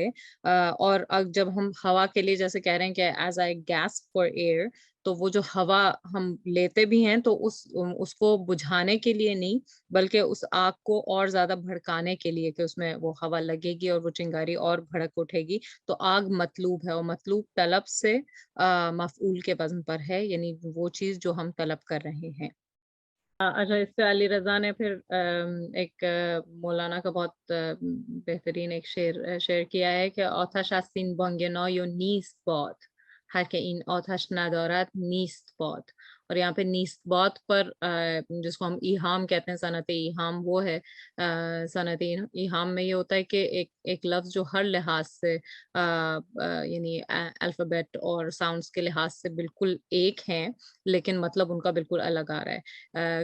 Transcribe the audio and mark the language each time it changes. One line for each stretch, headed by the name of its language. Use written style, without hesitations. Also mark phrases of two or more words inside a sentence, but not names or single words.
Urdu: اور جب ہم ہوا کے لیے جیسے کہہ رہے ہیں کہ
English: as I gasp for air,
Urdu: تو وہ جو ہوا ہم لیتے بھی ہیں تو اس کو بجھانے کے لیے نہیں بلکہ اس آگ کو اور زیادہ بھڑکانے کے لیے کہ اس میں وہ ہوا لگے گی اور وہ چنگاری اور بھڑک اٹھے گی. تو آگ مطلوب ہے، اور مطلوب طلب سے مفعول کے وزن پر ہے، یعنی وہ چیز جو ہم طلب کر رہے ہیں. اچھا، اس سے علی رضا نے پھر ایک مولانا کا بہت بہترین ایک شعر کیا ہے کہ
Persian: آتش است این بانگنای و نیست باد، هر که این آتش ندارد نیست باد.
Urdu: اور یہاں پہ
Persian: نیست باد
Urdu: پر جس کو ہم ایہام کہتے ہیں، صنعت ایہام وہ ہے. صنعت ایہام میں یہ ہوتا ہے کہ ایک لفظ جو ہر لحاظ سے یعنی الفابیٹ اور ساؤنڈز کے لحاظ سے بالکل ایک ہیں لیکن مطلب ان کا بالکل الگ آ رہا ہے.